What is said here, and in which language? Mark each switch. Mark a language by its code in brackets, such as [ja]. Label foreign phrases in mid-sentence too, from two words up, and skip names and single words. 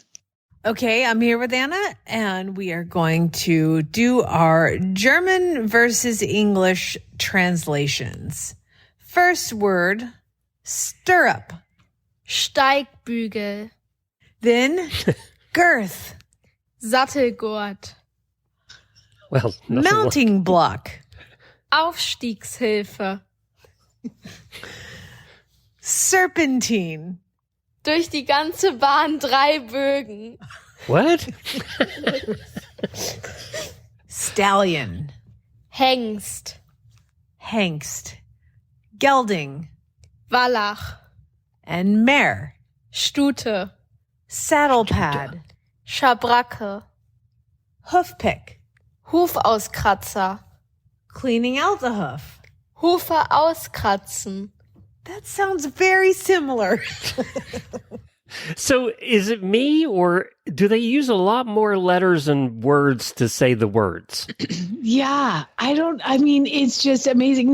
[en] Okay, I'm here with Anna, and we are going to do our German versus English translations. First word, stirrup. [de] Steigbügel. [en] Then, girth. [de] Sattelgurt. [en] Well, mounting block. [de] Aufstiegshilfe. [en] Serpentine. [de] Durch die ganze Bahn 3 Bögen. [en] What? Stallion. [de] Hengst. Hengst. Gelding. Wallach. [en] And mare. [de] Stute. [en] Saddle pad. [de] Schabracke. [en] Hoofpick. [de] Hufauskratzer. [en] Cleaning out the hoof. [de] Hufe auskratzen. [en] That sounds very similar. So is it me, or do they use a lot more letters and words to say the words? Yeah, I mean, it's just amazing.